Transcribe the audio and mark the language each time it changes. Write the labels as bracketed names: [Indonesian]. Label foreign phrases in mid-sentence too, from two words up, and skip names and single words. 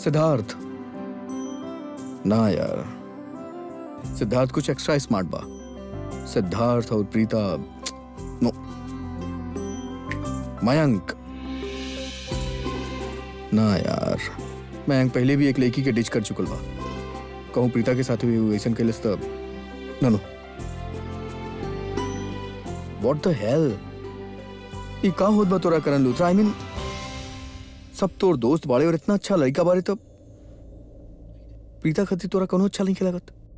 [Bhojpuri] सिद्धार्थ ना यार, सिद्धार्थ कुछ एक्स्ट्रा स्मार्ट बा। सिद्धार्थ और प्रीता नो। मयंक ना यार, मयंक पहले भी एक लड़की के डिच कर चुकल बा। कहूँ प्रीता के साथ हुई ऐसा के लिस्ट [English] No no. What the hell? [Bhojpuri] ये का होत बा तोरा करण लूथरा? [English] I mean, [Bhojpuri] सब तोर दोस्त बाड़े और इतना अच्छा लड़का बारे, तब प्रीता खातिर तोरा कोनो अच्छा नहीं लगत?